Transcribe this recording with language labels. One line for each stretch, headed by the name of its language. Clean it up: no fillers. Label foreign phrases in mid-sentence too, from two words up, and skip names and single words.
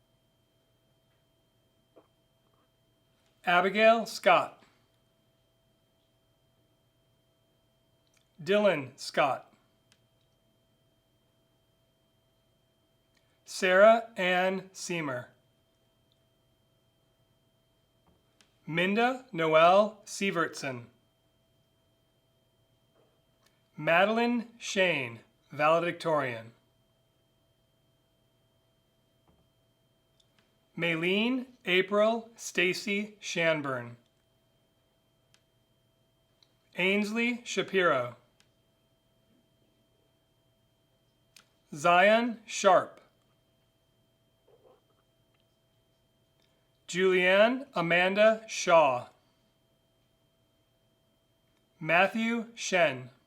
English: Abigail Scott. Dylan Scott. Sarah Ann Seamer. Minda Noel Sievertson. Madeline Shane, valedictorian. Maylene April Stacy Shanburn. Ainsley Shapiro. Zion Sharp. Julianne Amanda Shaw. Matthew Shen.